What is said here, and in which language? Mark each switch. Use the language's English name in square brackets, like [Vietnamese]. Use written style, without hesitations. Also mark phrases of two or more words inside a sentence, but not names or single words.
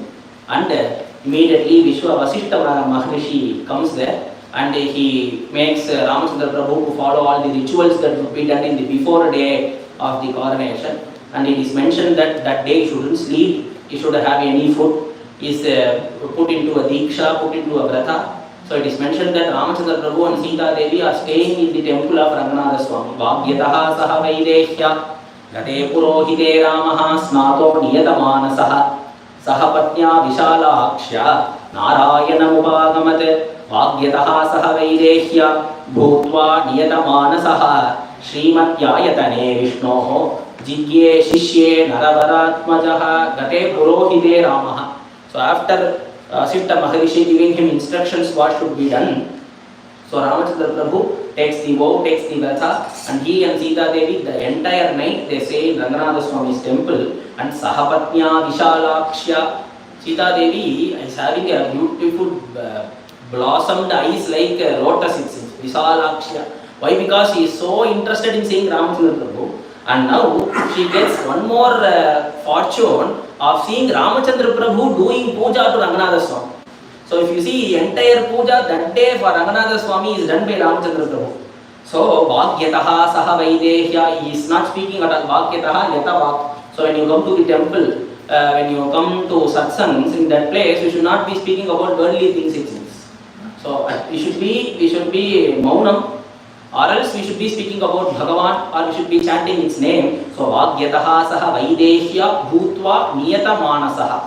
[English] And immediately Vishwa Vasishta Maharishi comes there and he makes Ramchandra Prabhu to follow all the rituals that would be done in the before day of the coronation. And it is mentioned that that day he shouldn't sleep, he shouldn't have any food, he is put into a diksha, put into a vrata. So it is mentioned that Ramchandra Prabhu and Sita Devi are staying in the temple of Ranganatha Swami. [Sanskrit] भाग्यतः सह वैदेह्या गते पुरोहिते रामः स्नातो नियतमानसः सहपत्न्या विशालाक्ष्या नारायणमुपागमत् भाग्यतः सह वैदेह्या भूत्वा नियतमानसः श्रीमत्यायतने विष्णोः जिग्ये शिष्ये नरवरात्मजः गते पुरोहिते रामः. [English] So after Siddha Maharishi giving him instructions what should be done, so Ramachandra Prabhu takes the vow, takes the vrata, and he and Sita Devi the entire night they stay in Ranganatha Swami's temple. And [Sanskrit] सहपत्न्या विशालाक्ष्या, [English] Sita Devi is having a beautiful blossomed eyes like a lotus, it seems. Vishalakshya. Why? Because she is so interested in seeing Ramachandra Prabhu. And now she gets one more fortune of seeing Ramachandra Prabhu doing puja to Ranganatha Swami. So if you see entire puja that day for Ranganatha Swami is done by Ramachandra Prabhu. [Sanskrit] So भाग्यतः सह वैदेह्या, [English] he is not speaking at all. [Sanskrit] भाग्यतः यत भक्. [English] So when you come to the temple, when you come to satsangs, in that place, we should not be speaking about worldly things, it seems. So we should be maunam, or else we should be speaking about Bhagavan, or we should be chanting its name. [Sanskrit] So वाग्यतः सह वैदेश्य भूत्वा नियत मनसः.